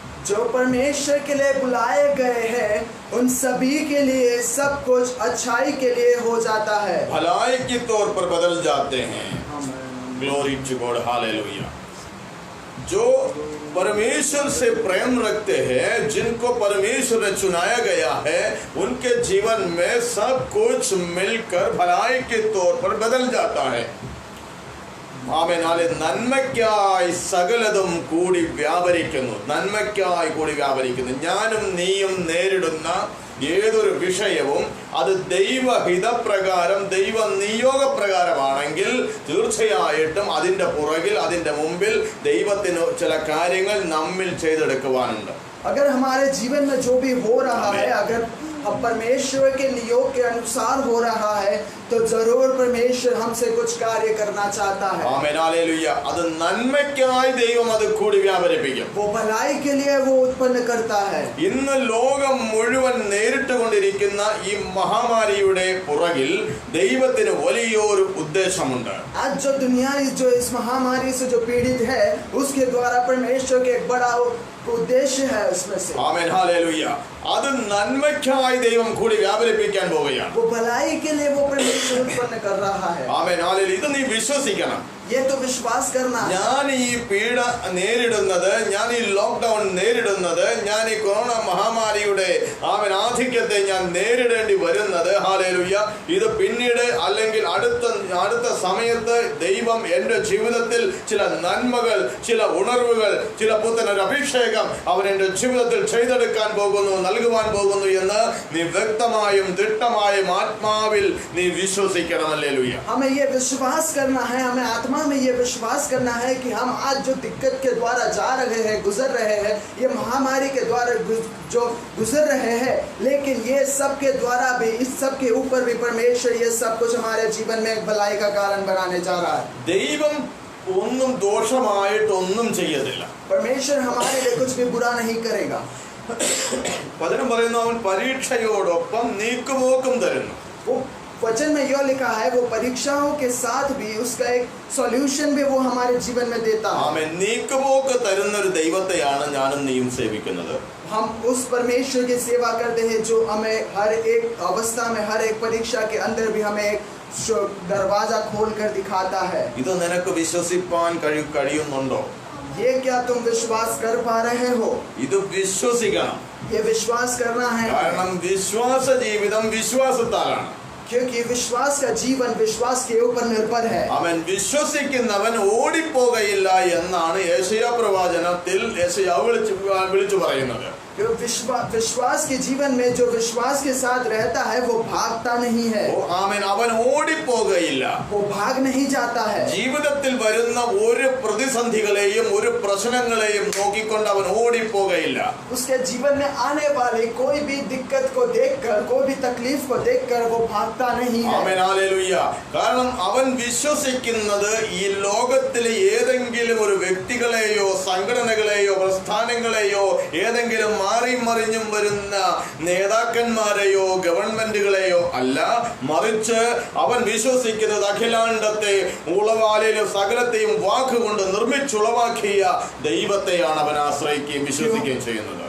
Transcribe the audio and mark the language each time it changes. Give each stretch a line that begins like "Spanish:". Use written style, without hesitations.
Hindi: जो परमेश्वर के लिए बुलाए गए हैं उन सभी के लिए सब कुछ अच्छाई के लिए हो जाता है, भलाई के तौर पर बदल जाते हैं.
English: glory to God,
Hindi: hallelujah. जो परमेश्वर से प्रेम रखते हैं, जिनको परमेश्वर ने चुनाया गया है, उनके जीवन में सब कुछ मिलकर भलाई के तौर पर बदल जाता है.
Malayalam: ആമേൻ. നന്മയ്ക്കായി സകലതും കൂടി വ്യാപരിക്കുന്നു. നന്മയ്ക്കായി കൂടി വ്യാപരിക്കുന്നു. ഞാനും നീയും നേരിടുന്ന ഏതൊരു വിഷയവും അത് ദൈവഹിതപ്രകാരം, ദൈവ നിയോഗപ്രകാരമാണെങ്കിൽ തീർച്ചയായിട്ടും അതിൻ്റെ പുറകിൽ, അതിൻ്റെ മുമ്പിൽ ദൈവത്തിന് ചില കാര്യങ്ങൾ നമ്മിൽ ചെയ്തെടുക്കുവാനുണ്ട്.
Hindi: अगर हमारे जीवन में जो भी हो रहा है, अगर हम परमेश्वर के नियोग के अनुसार हो रहा है, तो जरूर परमेश्वर हमसे कुछ कार्य करना चाहता है.
Malayalam: ആമേൻ, ഹല്ലേലൂയ. അത് നന്മയ്ക്കായി ദൈവം അത് കൂടി വ്യാപരിപ്പിക്കും.
Hindi: वो भलाई के लिए वो उत्पन्न करता है.
Malayalam: ഇന്ന് ലോകം മുഴുവൻ നേരിട്ടുകൊണ്ടിരിക്കുന്ന ഈ മഹാമാരിയുടെ പുറകിൽ ദൈവത്തിന് വലിയൊരു ഉദ്ദേശമുണ്ട്.
Hindi: आज जो दुनिया जो इस महामारी से जो पीड़ित है, उसके द्वारा परमेश्वर के एक बड़ा उद्देश्य है उसमें से.
Malayalam: ആമേൻ, ഹല്ലേലൂയ. അത് നന്മയ്ക്കായി ദൈവം കൂടി വ്യാപരിപ്പിക്കാൻ പോവുകയാണ്.
Hindi: वो भलाई के लिए वो परमेश्वर उत्पन्न कर रहा है.
Malayalam: ആമേൻ, ഹല്ലേലൂയ. ഇത് നീ വിശ്വസിക്കണം.
Hindi: ये तो विश्वास करना.
Malayalam: ഞാൻ ഈ പീഡ നേരിടുന്നത്, ഞാൻ ഈ ലോക്ക്ഡൗൺ നേരിടുന്നത്, ഞാൻ ഈ കൊറോണ മഹാമാരിയുടെ ആധിക്യത്തെ ഞാൻ നേരിടേണ്ടി വരുന്നത്, ഹല്ലേലൂയ, ഇത് പിന്നീട് അല്ലെങ്കിൽ അടുത്ത സമയത്ത് ദൈവം എൻ്റെ ജീവിതത്തിൽ ചില നന്മകൾ, ചില ഉണർവുകൾ, ചില പുത്തനൊരു അഭിഷേകം അവൻ എൻ്റെ ജീവിതത്തിൽ ചെയ്തെടുക്കാൻ പോകുന്നു, നൽകുവാൻ പോകുന്നു എന്ന് നീ വ്യക്തമായും ദിട്ടമായും ആത്മാവിൽ നീ വിശ്വസിക്കണം. ഹല്ലേലൂയ.
Hindi: हमें ये विश्वास करना है, हमें आत्मा में ये विश्वास करना है कि हम आज जो दिक्कत के द्वारा जा रहे हैं, गुजर रहे हैं, ये महामारी के द्वारा जो गुजर रहे हैं, लेकिन ये सब के द्वारा भी, इस सब के ऊपर भी परमेश्वर ये सब कुछ हमारे जीवन में एक भलाई का कारण बनाने जा रहा है.
Malayalam: ദൈവം ഒന്നും ദോഷമായിട്ടൊന്നും ചെയ്യത്തില്ല.
Hindi: परमेश्वर हमारे लिए कुछ भी बुरा नहीं करेगा.
Malayalam: വചനം പറയുന്നു, അവൻ പരീക്ഷയോടൊപ്പം നീക്കുപോക്കും തരുന്നു.
Hindi: वो वचन में यह लिखा है, वो परीक्षाओं के साथ भी उसका एक सॉल्यूशन भी वो हमारे जीवन में देता है.
Malayalam: ആമേൻ. നീക്കുപോക്ക് തരുന്ന ഒരു ദൈവത്തെയാണ് ഞാനും നീയും സേവിക്കുന്നത്.
Hindi: हम उस परमेश्वर की सेवा करते हैं जो हमें हर एक अवस्था में, हर एक परीक्षा के अंदर भी हमें एक दरवाजा खोल कर दिखाता है.
Malayalam: ഇത് നിനക്ക് വിശ്വസിപ്പാൻ കഴിയുന്നുണ്ടോ?
Hindi: ये क्या तुम विश्वास कर पा रहे हो?
Malayalam: ഇത് വിശ്വസിക്കണം.
Hindi: ये विश्वास करना है,
Malayalam: കാരണം വിശ്വാസ ജീവിതം വിശ്വാസത്താലാണ്.
Hindi: क्योंकि विश्वास का जीवन विश्वास के ऊपर निर्भर है.
Malayalam: അവൻ വിശ്വസിക്കുന്നവൻ ഓടിപ്പോകയില്ല എന്നാണ് യെശയ്യാ പ്രവാചനത്തിൽ യെശയ്യാ വിളിച്ചു പറയുന്നത്.
Hindi: विश्वास के जीवन में जो विश्वास के साथ रहता है वो भागता नहीं है.
Malayalam: ആമേൻ. അവൻ ഓടിപ്പോകയില്ല,
Hindi: वो भाग नहीं जाता है.
Malayalam: ജീവിതത്തിൽ വരുന്ന ഒരു പ്രതിസന്ധികളെയും ഒരു പ്രശ്നങ്ങളെയും നോക്കിക്കൊണ്ട് അവൻ ഓടിപ്പോകയില്ല.
Hindi: उसके जीवन में आने वाले कोई भी दिक्कत को देखकर, कोई भी तकलीफ को देखकर वो भागता नहीं है.
Malayalam: ആമേൻ, ഹല്ലേലൂയ. കാരണം അവൻ വിശ്വസിക്കുന്നത് ഈ ലോകത്തിലെ ഏതെങ്കിലും ഒരു വ്യക്തികളെയോ സംഘടനകളെയോ പ്രസ്ഥാനങ്ങളെയോ ഏതെങ്കിലും മാറി മറിഞ്ഞും വരുന്ന നേതാക്കന്മാരെയോ ഗവൺമെന്റുകളെയോ അല്ല, മറിച്ച് അവൻ വിശ്വസിക്കുന്നത് അഖിലാണ്ടത്തെ ഉളവാലിലും സകലത്തെയും വാക്കുകൊണ്ട് നിർമ്മിച്ചുളവാക്കിയ ദൈവത്തെയാണ് അവൻ ആശ്രയിക്കുകയും വിശ്വസിക്കുകയും ചെയ്യുന്നത്.